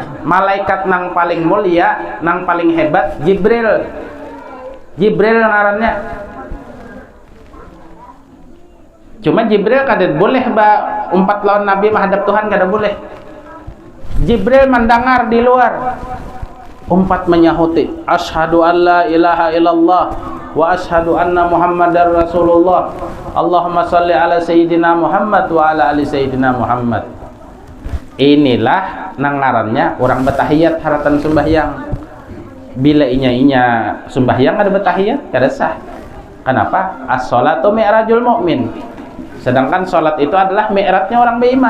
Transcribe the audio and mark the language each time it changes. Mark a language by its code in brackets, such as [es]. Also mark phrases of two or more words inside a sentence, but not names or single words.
[bjn] Malaikat nang paling mulia, nang paling hebat Jibril ngarannya. Cuma Jibril kada boleh umpat lawan Nabi menghadap Tuhan, kada boleh. Jibril mendengar di luar, umpat menyahuti, [ar] أشهد أن لا إله إلا الله وأشهد أن محمدا رسول الله. اللهم صل على سيدنا محمد وعلى آل سيدنا محمد. [bjn] Inilah nang ngarannya orang bertahiyat haratan sembahyang. Bila inya sembahyang ada bertahiyat kada sah. Kenapa? [ar] الصلاة معراج المؤمن. [bjn] Sedangkan sholat itu adalah mi'rajnya orang beriman.